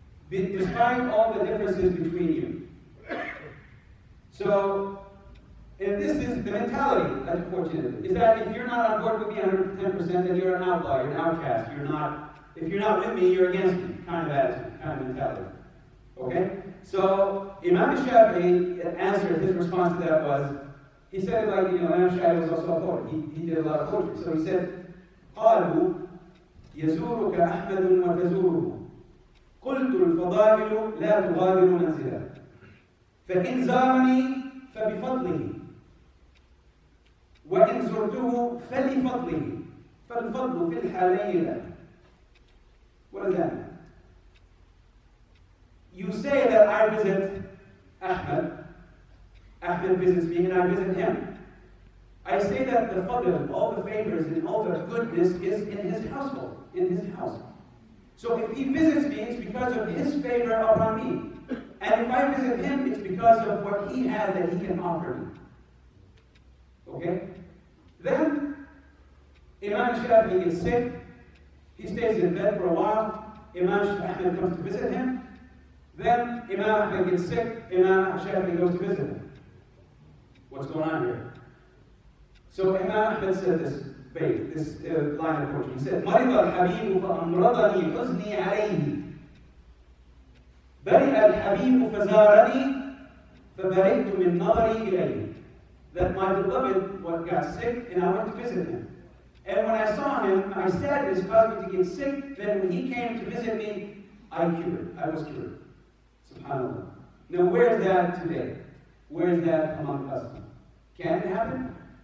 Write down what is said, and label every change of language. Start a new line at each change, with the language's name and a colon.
English: Despite all the differences between you. So, and this is the mentality, unfortunately, is that if you're not on board with me 110%, then you're an outlaw, you're an outcast. If you're not with me, you're against me, kind of attitude, kind of mentality. Okay? So, Imam Shafi'i answered, his response to that was, he said it like, you know, Imam Shafi'i was also a poet. He did a lot of poetry. So he said,
Arabic: قالوا يزورك أحمد وتزوره قلت الفضائل لا تغادر منزلا فإن زارني فبفضله وإن زرته فلفضله فالفضل في الحالين له.
English: What does that mean? You say that I visit Ahmad, Ahmad visits me and I visit him. I say that the fadl, all the favors and all the goodness is in his household, in his house. So if he visits me, it's because of his favor upon me. And if I visit him, it's because of what he has that he can offer me. Okay? Then, Imam Shafi'i gets sick. He stays in bed for a while. Imam Ahmad comes to visit him. Then, Imam Ahmad gets sick. Imam Shafi'i goes to visit him. What's going on here? So Imam Ahmad said this line of poetry. He said,
Arabic: مرض الحبيب فأمرضني حزني عليه برئ الحبيب فزارني فبرئت من نظري إليه.
English: That my beloved got sick and I went to visit him. And when I saw him, my sadness caused me to get sick. Then when he came to visit me, I was cured. SubhanAllah. Now where is that today? Where is that among us? Can it happen?